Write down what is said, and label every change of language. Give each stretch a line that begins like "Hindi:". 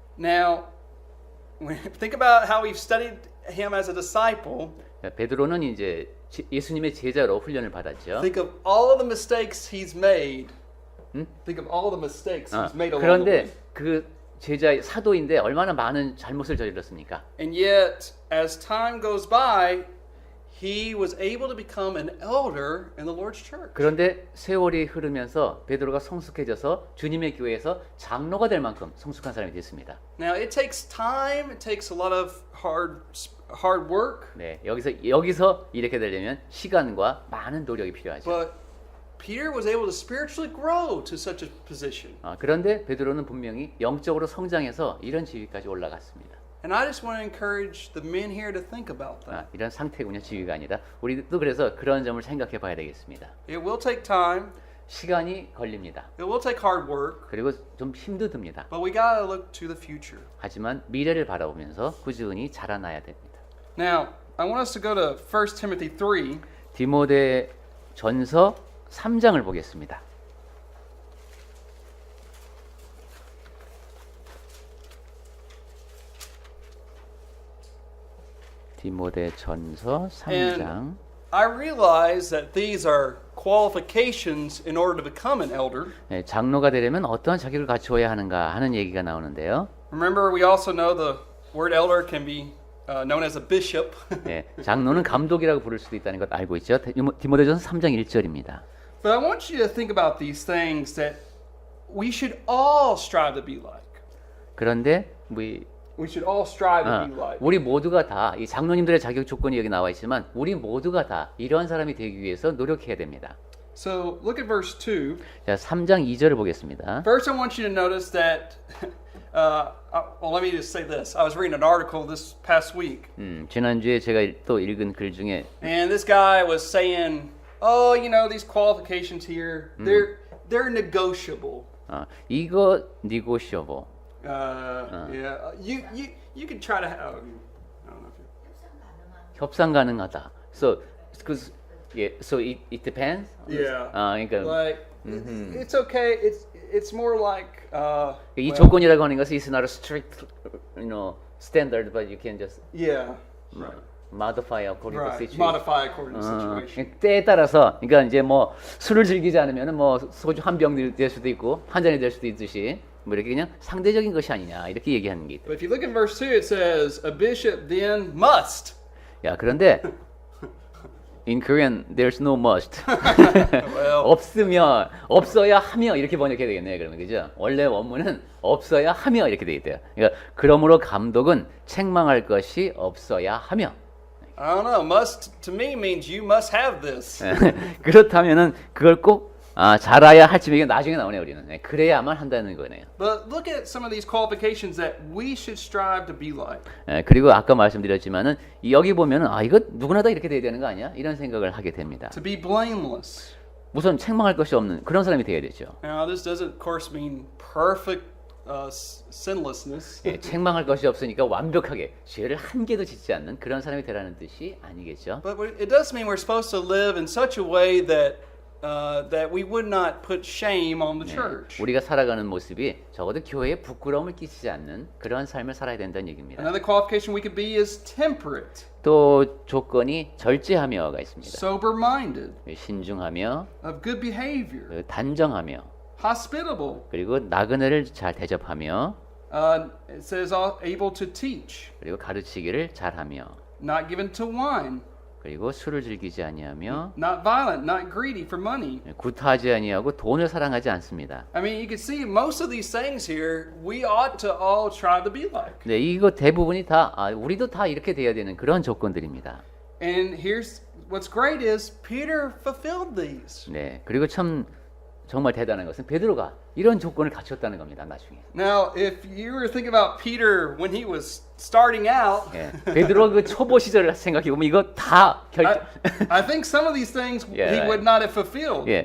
English: Now, think about how we've studied him as a disciple.
Korean: 자, 베드로는 이제 예수님의 제자로 훈련을 받았죠.
English: Think of all of the mistakes he's made. Think of all the mistakes he's made along the way.
Korean: 그런데 그 제자 사도인데 얼마나 많은 잘못을 저질렀습니까?
English: And yet, as time goes by, he was able to become an elder in the Lord's church.
Korean: 그런데 세월이 흐르면서 베드로가 성숙해져서 주님의 교회에서 장로가 될 만큼 성숙한 사람이 됐습니다.
English: Now, it takes time. It takes a lot of hard work.
Korean: 네, 여기서 이렇게 되려면 시간과 많은 노력이 필요하죠.
English: But Peter was able to spiritually grow to such a position.
Korean: 그런데 베드로는 분명히 영적으로 성장해서 이런 지위까지 올라갔습니다.
English: And I just want to encourage the men here to think about that.
Korean: 이런 상태군요. 지위가 아니라 우리도 그래서 그런 점을 생각해 봐야 되겠습니다.
English: It will take time.
Korean: 시간이 걸립니다.
English: It will take hard work.
Korean: 그리고 좀 힘도 듭니다.
English: But we got to look to the future.
Korean: 하지만 미래를 바라보면서 꾸준히 자라나야 됩니다.
English: Now, I want us to go to 1 Timothy 3.
Korean: 디모데 전서 3장을 보겠습니다. 디모데 전서 3장.
English: I realize that these are qualifications in order to become an elder.
Korean: 네, 장로가 되려면 어떠한 자격을 갖추어야 하는가 하는 얘기가 나오는데요.
English: Remember, we also know the word elder can be known as a bishop.
Korean: 네, 장로는 감독이라고 부를 수도 있다는 것 알고 있죠. 디모데전서 3장 1절입니다.
English: But I want you to think about these things that we should all strive to be like.
Korean: 그런데
English: We should all strive to be like.
Korean: 우리 모두가 다 이 장로님들의 자격 조건이 여기 나와 있지만 우리 모두가 다 이러한 사람이 되기 위해서 노력해야 됩니다.
English: So look at verse 2.
Korean: 자, 3장 2절을 보겠습니다.
English: First, I want you to notice that. Well, let me just say this. I was reading an article this past week,
Korean: 지난주에 제가 또 읽은 글 중에
English: and this guy was saying, "Oh, you know, these qualifications here, they're negotiable."
Korean: 이거 negotiable.
English: Yeah, you can try to. I don't know if you.
Korean: 협상 가능하다.
English: So, so it depends. Yeah.
Korean: 그러니까
English: Like it's okay. It's more like
Korean: 이 조건이라고 하는 것은
English: is not a strict, standard, but you can just yeah. Right. modify according to Right. situation. Modify according to the situation.
Korean: 때에 따라서, 그러니까 이제 뭐 술을 즐기지 않으면은 뭐 소주 한 병 될 수도 있고 한 잔이 될 수도 있듯이 뭐 이렇게 그냥 상대적인 것이 아니냐 이렇게 얘기하는 게 있다.
English: But if you look in verse 2, it says a bishop then must.
Korean: 야, 그런데
English: in Korean there's no must.
Korean: 없어야 하며 이렇게 번역해야 되겠네요. 그러면 그죠? 원래 원문은 없어야 하며 이렇게 돼 있대요. 그러니까 그러므로 감독은 책망할 것이 없어야 하며.
English: I don't know. Must to me means you must have this.
Korean: 그렇다면은 그걸 꼭 잘해야 할지 이게 나중에 나오네요. 우리는 그래야만 한다는 거네요.
English: But look at some of these qualifications that we should strive to be like.
Korean: 그리고 아까 말씀드렸지만은 여기 보면은 이거 누구나 다 이렇게 돼야 되는 거 아니야? 이런 생각을 하게 됩니다.
English: To be blameless.
Korean: 우선 책망할 것이 없는 그런 사람이 돼야 되죠.
English: Now this doesn't, of course, mean perfect sinlessness.
Korean: 책망할 것이 없으니까 완벽하게 죄를 한 개도 짓지 않는 그런 사람이 되라는 뜻이 아니겠죠.
English: But it does mean we're supposed to live in such a way that we would not put shame on the church.
Korean: 우리가 살아가는 모습이 적어도 교회에 부끄러움을 끼치지 않는 그런 삶을 살아야 된다는 얘기입니다.
English: Another qualification we could be is temperate,
Korean: 또 조건이 절제하며가 있습니다.
English: sober-minded,
Korean: 신중하며
English: of good behavior,
Korean: 단정하며
English: hospitable.
Korean: 그리고 나그네를 잘 대접하며
English: It says able to teach,
Korean: 그리고 가르치기를 잘하며
English: not given to wine,
Korean: 그리고 술을 즐기지 아니하며
English: not violent, not greedy for money.
Korean: 구타하지 아니하고 돈을 사랑하지 않습니다.
English: I mean, you can see most of these things here we ought to all try to be like.
Korean: 네, 이거 대부분이 다 우리도 다 이렇게 돼야 되는 그런 조건들입니다.
English: And here's what's great is Peter fulfilled these.
Korean: 네, 그리고 정말 대단한 것은 베드로가 이런 조건을 갖췄다는 겁니다. 나중에.
English: Now, if you were thinking about Peter when he was starting out,
Korean: 베드로 그 초보 시절을 생각해 보면 이거 다
English: I think some of these things Yeah, he right. would not have fulfilled.